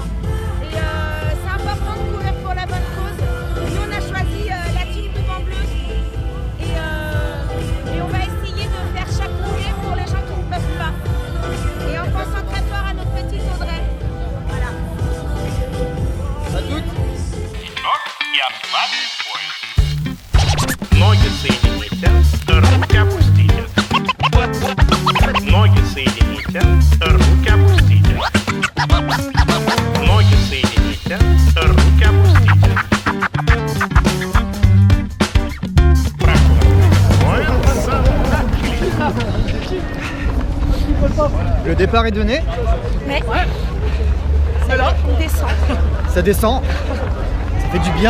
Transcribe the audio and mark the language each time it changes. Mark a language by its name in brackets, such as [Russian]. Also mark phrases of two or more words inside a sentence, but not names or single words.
[French] Et c'est important de courir pour la bonne cause. Nous on a choisi la team ruban bleu et on va essayer de faire chaque courrier pour les gens qui ne peuvent pas. Et en pensant très fort à notre petite Audrey. Voilà. À toutes. [Russian] И отправить поезд. Ноги соедините, руки опустите. Ноги соедините, руки опустите. Ноги соедините, руки опустите. [French] Le départ est donné, Mais on descend. ça descend, ça fait du bien.